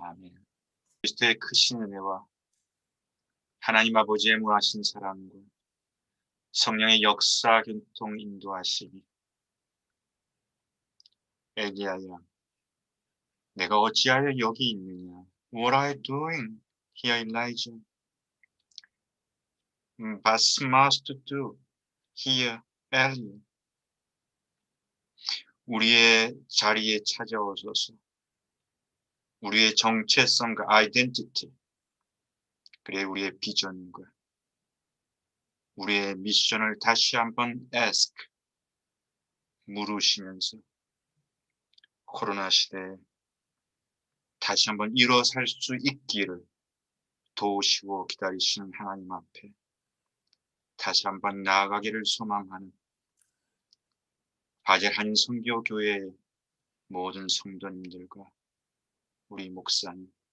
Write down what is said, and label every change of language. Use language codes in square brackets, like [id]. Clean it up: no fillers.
[ko] 아멘. 그리스도의 크신 은혜와 하나님 아버지의 무하신 사랑과 성령의 역사 교통 인도하시니, 엘리야야 내가 어찌하여 여기 있느냐? [en] What are you doing here, Elijah? [de] What's must to do here, Eli? [ko] 우리의 자리에 찾아오소서. 우리의 정체성과 아이덴티티, 그리고 우리의 비전과 우리의 미션을 다시 한번 ask, 물으시면서 코로나 시대에 다시 한번 일어설 수 있기를 도우시고 기다리시는 하나님 앞에 다시 한번 나아가기를 소망하는 바젤 한인 선교교회의 모든 성도님들과 우리 목사님,